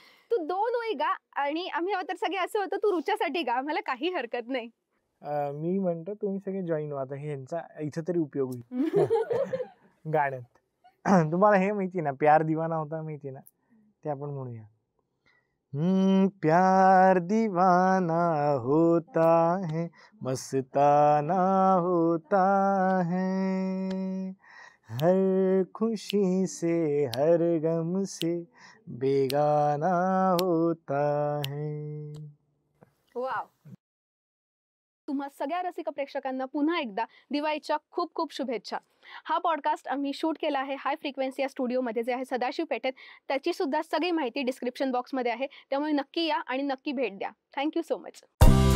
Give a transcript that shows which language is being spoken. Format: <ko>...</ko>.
<mr>तू 2 ओळी गा आणि आम्ही हवं तर सगळे असं होतं तू रुच्यासाठी गा, मला काही हरकत नाही. मी म्हणतो तुम्ही सगळे जॉईन व्हा, आता हे यांचा इथं तरी उपयोग होईल गाण्यात. तुम्हाला हे माहिती ना, प्यार दिवाना होता माहिती ना, ते आपण म्हणूया.</mr> <hi>प्यार दीवाना होता है, मस्ताना होता है, हर खुशी से हर गम से बेगाना होता है.</hi> <mr>वाव. तुम्हा सगळ्या रसिक प्रेक्षकांना पुन्हा एकदा दिवाळीच्या खूप खूप शुभेच्छा. हा पॉडकास्ट आम्ही शूट केला आहे हाय फ्रिक्वेन्सी या स्टुडिओमध्ये, जे आहे सदाशिव पेठेत. त्याची सुद्धा सगळी माहिती डिस्क्रिप्शन बॉक्समध्ये आहे, त्यामुळे नक्की या आणि नक्की भेट द्या. Thank you so much.</mr>